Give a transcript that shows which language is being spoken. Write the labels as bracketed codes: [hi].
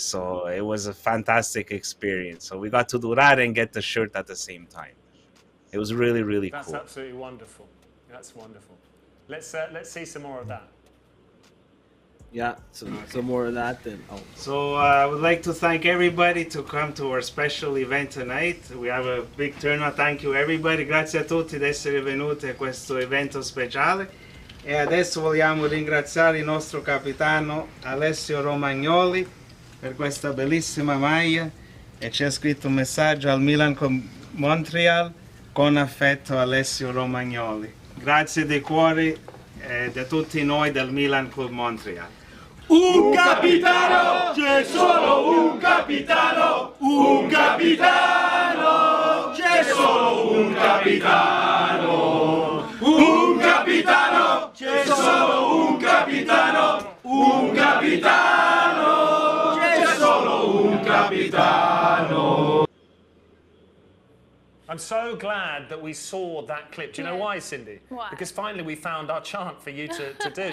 [en] So it was a fantastic experience. So we got to do that and get the shirt at the same time. It was really, really cool. That's absolutely wonderful. That's wonderful. Let's see some more of that. Yeah, some more of that then. So I would like to thank everybody to come to our special event tonight. We have a big turnout. Thank you everybody. [it] Grazie a tutti di essere venuti a questo evento speciale. E adesso vogliamo ringraziare il nostro capitano Alessio Romagnoli per questa bellissima maglia, e c'è scritto un messaggio al Milan Montreal con affetto Alessio Romagnoli. Grazie di cuore da tutti noi del Milan Club Montreal. Un capitano, c'è solo un capitano, un capitano, c'è solo un capitano. Un capitano, c'è solo un capitano, un capitano, c'è solo un capitano. [en] I'm so glad that we saw that clip. Do you know why, Cindy? Why? Because finally we found our chant for you to do.